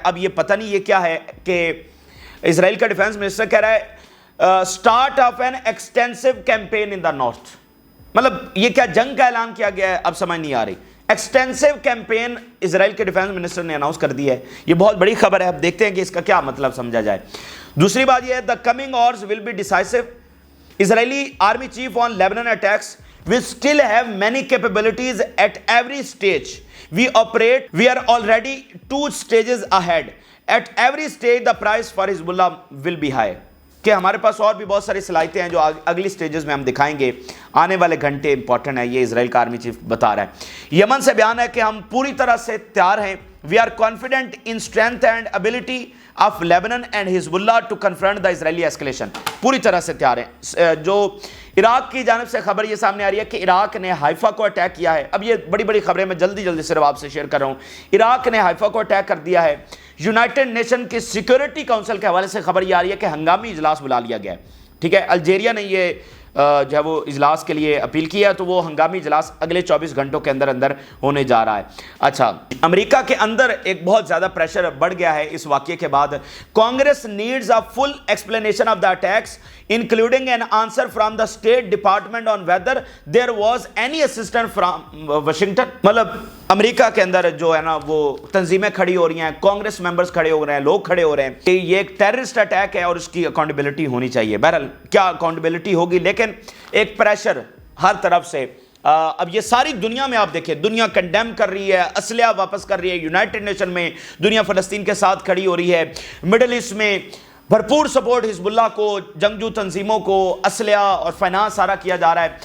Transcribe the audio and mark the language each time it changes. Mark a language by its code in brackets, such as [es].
[ur] اب یہ پتہ نہیں یہ کیا ہے کہ اسرائیل کا ڈیفنس منسٹر کہہ رہا ہے [en] Start of an extensive campaign in the north. [ur] مطلب یہ کیا جنگ کا اعلان کیا گیا ہے, اب سمجھ نہیں آ رہی. ایکسٹینسو کیمپین اسرائیل کے ڈیفنس منسٹر نے اناؤنس کر دی ہے. یہ بہت بڑی خبر ہے, اب دیکھتے ہیں کہ اس کا کیا مطلب سمجھا جائے. دوسری بات یہ ہے, [en] The coming hours will be decisive. [ur] Israeli army chief [en] On Lebanon attacks we still have many capabilities at every stage we operate. We are already 2 stages ahead. At every stage the price for Hezbollah will be high. [ur] کہ ہمارے پاس اور بھی بہت ساری صلاحیتیں ہیں جو اگلی سٹیجز میں ہم دکھائیں گے. آنے والے گھنٹے امپورٹنٹ ہیں, یہ اسرائیل کا آرمی چیف بتا رہا ہے. یمن سے بیان ہے کہ ہم پوری طرح سے تیار ہیں. [en] We are confident in strength and ability of Lebanon and Hezbollah to confront the Israeli escalation. [ur] پوری طرح سے تیار ہیں. جو عراق کی جانب سے خبر یہ سامنے آ رہی ہے کہ عراق نے حائفہ کو اٹیک کیا ہے. اب یہ بڑی بڑی خبریں میں جلدی صرف آپ سے شیئر کر رہا ہوں. عراق نے حائفہ کو اٹیک کر دیا ہے. یونائٹڈ نیشن کی سیکیورٹی کونسل کے حوالے سے خبر یہ آ رہی ہے کہ ہنگامی اجلاس بلا لیا گیا ہے. ٹھیک ہے, الجیریا نے یہ جو ہے وہ اجلاس کے لیے اپیل کیا ہے, تو وہ ہنگامی اجلاس اگلے 24 گھنٹوں کے اندر ہونے جا رہا ہے. اچھا, امریکہ کے اندر ایک بہت زیادہ پریشر بڑھ گیا ہے اس واقعے کے بعد. [en] Congress needs a full explanation of the attacks including an answer from the State Department on whether there was any assistant from Washington. مطلب [ur] امریکہ کے اندر جو ہے نا وہ تنظیمیں کھڑی ہو رہی ہیں, کانگریس ممبرز کھڑے ہو رہے ہیں, لوگ کھڑے ہو رہے ہیں کہ یہ ایک ٹیررسٹ اٹیک ہے اور اس کی اکاؤنٹیبلٹی ہونی چاہیے. بہرحال کیا اکاؤنٹیبلٹی ہوگی, لیکن ایک پریشر ہر طرف سے. اب یہ ساری دنیا میں آپ دیکھیں, دنیا کنڈیم کر رہی ہے, اسلحہ واپس کر رہی ہے, یونائٹڈ نیشن میں دنیا فلسطین کے ساتھ کھڑی ہو رہی ہے, مڈل ایسٹ میں بھرپور سپورٹ حزب اللہ کو, جنگجو تنظیموں کو اسلحہ اور فائنانس سارا کیا جا رہا ہے.